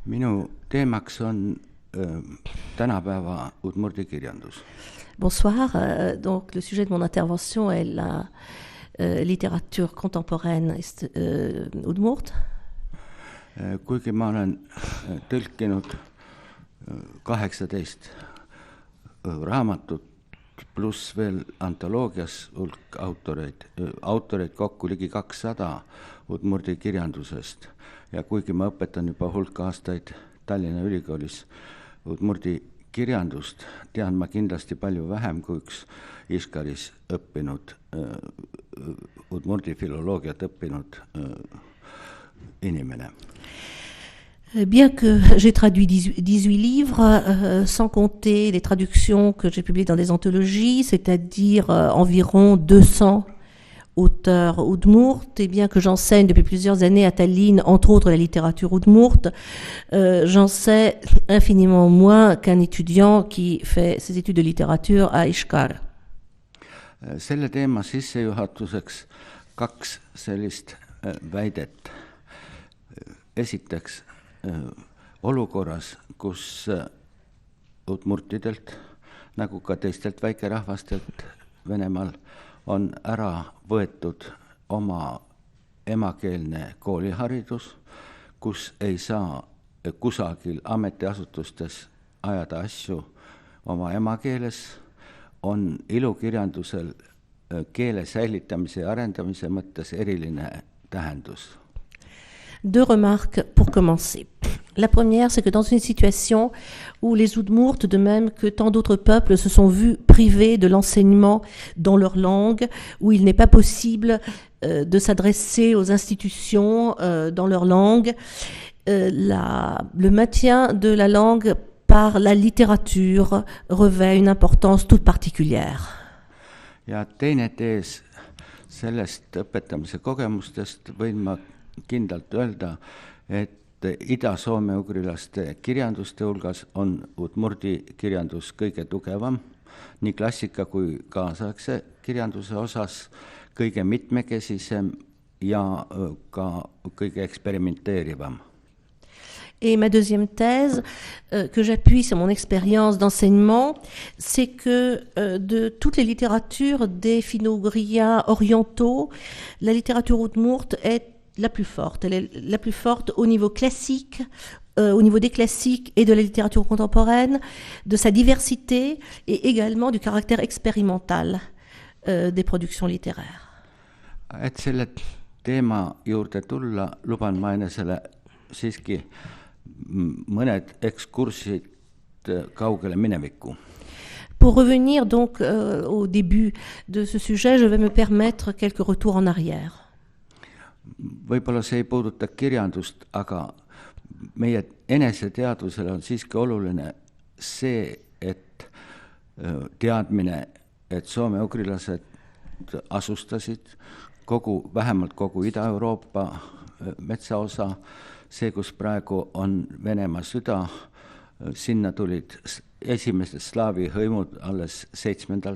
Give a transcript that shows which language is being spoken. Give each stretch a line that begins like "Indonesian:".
Estonian: Minu teemaks on tänapäeva udmurdi kirjandus.
French: Bonsoir. Donc, le sujet de mon intervention est la littérature contemporaine udmurt.
Estonian: Kuigi ma olen tõlkinud 18 raamatut, pluss veel antoloogias hulk autoreid kokku ligi 200 udmurdi kirjandusest. Ja kuigi ma õpetan juba hulk aastaid Tallinna Ülikoolis udmurdi kirjandust, tean ma kindlasti palju vähem kui üks Iskaris õppinud, udmurdi filoloogiat õppinud inimene.
French: Bien que j'ai traduit 18 livres, sans compter les traductions que j'ai publiées dans des anthologies, c'est-à-dire environ 200 auteurs udmurt, et bien que j'enseigne depuis plusieurs années à Tallinn, entre autres la littérature udmurt, j'en sais infiniment moins qu'un étudiant qui fait ses études de littérature à Iskar.
Estonian: Selle teema sissejuhatuseks 2 sellist väidet. Esiteks, olukorras, kus udmurtidelt, nagu ka teistelt väikerahvastelt Venemaal, on ära võetud oma emakeelne kooliharidus, kus ei saa kusagil ametiasutustes ajada asju oma emakeeles, on ilukirjandusel keele säilitamise ja arendamise mõttes eriline tähendus.
French: 2 remarques pour commencer. La première, c'est que dans une situation où les Udmurt, de même que tant d'autres peuples, se sont vus privés de l'enseignement dans leur langue, où il n'est pas possible de s'adresser aux institutions dans leur langue, le maintien de la langue par la littérature revêt une importance toute particulière.
Estonian: Ja teine tees sellest õpetamise kogemustest võin ma kindlalt öelda, et ida-soome-ugrilaste kirjanduste hulgas on udmurdi kirjandus kõige tugevam, nii klassika kui kaasaegse kirjanduse osas kõige mitmekesisem ja ka kõige eksperimenteerivam.
French: Et ma deuxième thèse, que j'appuie sur mon expérience d'enseignement, c'est que de toutes les littératures des finno-ougriens orientaux, la littérature udmurt est la plus forte. Elle est la plus forte au niveau classique, au niveau des classiques et de la littérature contemporaine, de sa diversité et également du caractère expérimental des productions littéraires.
Estonian: Et selle teema juurde tulla, luban ma enesele siiski mõned ekskursid kaugele minevikku.
French: Pour revenir donc au début de ce sujet, je vais me permettre quelques retours en arrière.
Estonian: Võib-olla see ei puuduta kirjandust, aga meie eneseteadvusele on siiski oluline see, et teadmine, et soome-ugrilased asustasid vähemalt kogu Ida-Euroopa metsaosa, see, kus praegu on Venemaa süda, sinna tulid esimesed slaavi hõimud alles 7.